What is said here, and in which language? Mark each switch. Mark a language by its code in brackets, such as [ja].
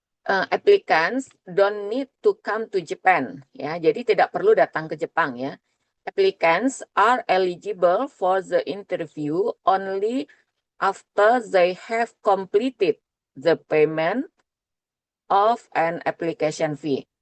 [en] Applicants don't need to come to Japan. [id] Ya, jadi tidak perlu datang ke Jepang ya. [en] Applicants are eligible for the interview only after they have completed the payment of an application fee.